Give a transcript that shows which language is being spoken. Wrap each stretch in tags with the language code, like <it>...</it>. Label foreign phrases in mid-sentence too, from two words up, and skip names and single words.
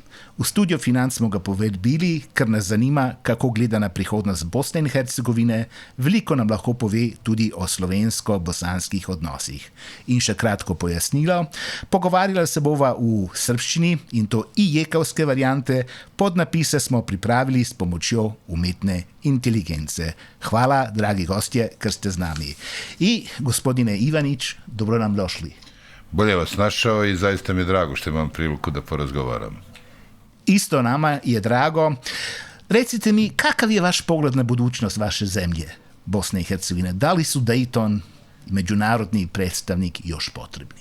<sl>V studio Financ smo ga povabili, ker nas zanima, kako gleda na prihodnost Bosne in Hercegovine, veliko nam lahko pove tudi o slovensko-bosanskih odnosih. In še kratko pojasnilo, pogovarjala se bova v srbščini in to ijekavske variante, podnapise smo pripravili s pomočjo umetne inteligence. Hvala, dragi gostje, ker ste z nami.</sl> <sr>I, gospodine Ivanić, dobro nam došli. Bolje vas našao i zaista mi je drago što imam priliku da porazgovaram. Isto nama je drago. Recite mi, kakav je vaš pogled na budućnost vaše zemlje, Bosne i Hercegovine? Da li su Dayton i međunarodni predstavnik još potrebni?</sr>